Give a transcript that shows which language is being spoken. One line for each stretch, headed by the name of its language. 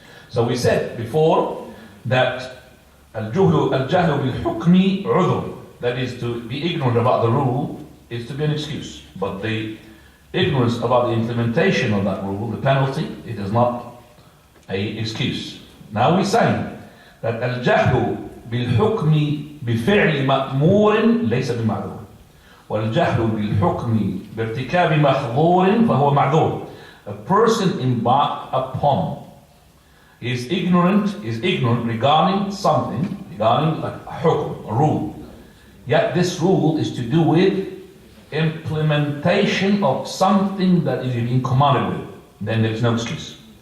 English: So we said before that
Arabic: al-jahlu bil-hukmi udhr,
English: that is, to be ignorant about the rule is to be an excuse. But the ignorance about the implementation of that rule, the penalty, it is not an excuse. Now we're saying that
Arabic: al-jahlu bil-hukmi بفعل مأمور ليس بمعذور والجهل بالحكم بارتكاب محظور فهو معذور.
English: A person embarked upon is ignorant regarding something, regarding like a hukum, a rule. Yet this rule is to do with implementation of something that is being commanded with. Then there is no excuse.